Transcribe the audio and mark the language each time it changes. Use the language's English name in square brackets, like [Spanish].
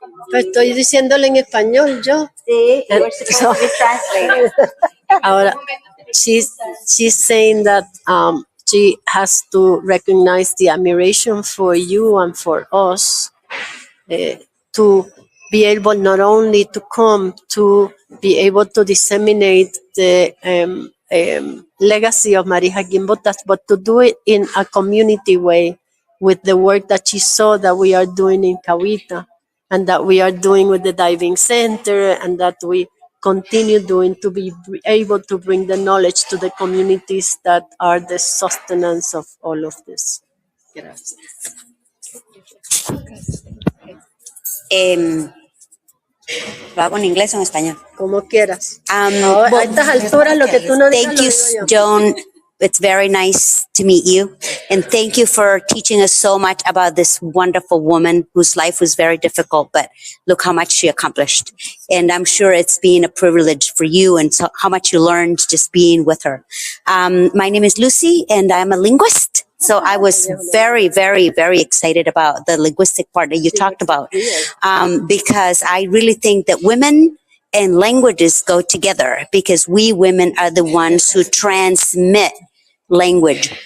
[Spanish] Pues estoy diciéndole en español yo. Sí, ahora, [English] she's saying that she has to recognize the admiration for you and for us to be able not only to come to be able to disseminate the legacy of Marija Gimbutas, but to do it in a community way with the work that she saw that we are doing in Cahuita and that we are doing with the diving center and that we continue doing to be able to bring the knowledge to the communities that are the sustenance of all of this. [Spanish] Gracias. ¿Lo hago en inglés o en español? Como quieras. Ahora, a estas alturas lo que tú no digas, [English] thank you, Joan. It's very nice to meet you. And thank you for teaching us so much about this wonderful woman whose life was very difficult, but look how much she accomplished. And I'm sure it's been a privilege for you and so how much you learned just being with her. My name is Lucy and I'm a linguist. So I was very, very, very excited about the linguistic part that you talked about, because I really think that women and languages go together because we women are the ones who transmit language.